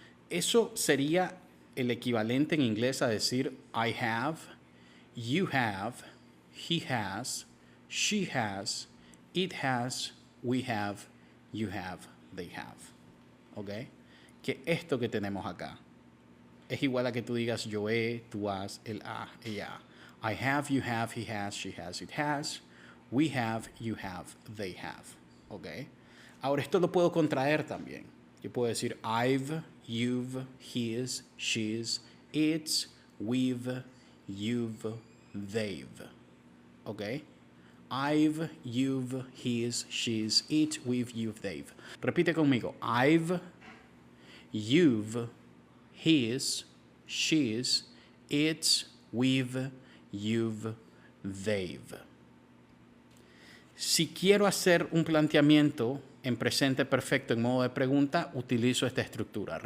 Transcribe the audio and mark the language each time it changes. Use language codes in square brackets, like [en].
[es] Eso sería el equivalente en inglés a decir [en] I have, you have, he has, she has, it has, we have, you have, they have. ¿Ok? [es] Que esto que tenemos acá es igual a que tú digas yo he, tú has, él ha, ella ha. [en] I have, you have, he has, she has, it has. We have, you have, they have. [es] ¿Ok? Ahora esto lo puedo contraer también. Yo puedo decir [en] I've, you've, his, she's, it's, we've, you've, they've. ¿Ok? I've, you've, his, she's, it, we've, you've, they've. [es] Repite conmigo. [en] I've, you've, his, she's, it's, we've, you've, they've. [es] Si quiero hacer un planteamiento en presente perfecto en modo de pregunta, utilizo esta estructura.